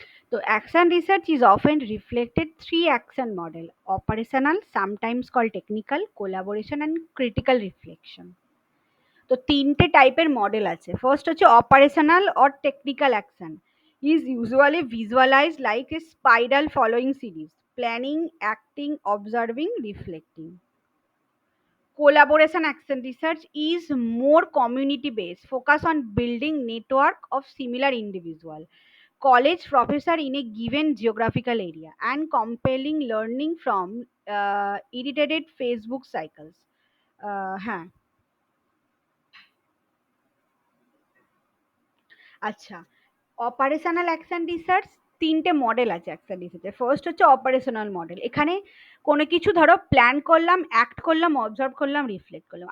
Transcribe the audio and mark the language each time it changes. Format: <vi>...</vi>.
<en>তো action research is often reflected three action model: operational, sometimes call technical, collaboration and critical reflection.</en> <bn>তো তিনটে টাইপের model আছে। First হচ্ছে</bn> <en>Operational or technical action, is usually visualise like a spiral following series: planning, acting, observing, reflecting. Collaboration action research is more community based, focus on building network of similar individual, college professor in a given geographical area, and compelling learning from iterated Facebook cycles.</en> <bn>হ্যাঁ, আচ্ছা, operational action research তিনটে model আছে action রিসার্চের। First হচ্ছে operational model. এখানে কোনো কিছু ধরো প্ল্যান করলাম, অ্যাক্ট করলাম, অবজার্ভ করলাম, রিফ্লেক্ট করলাম।</bn>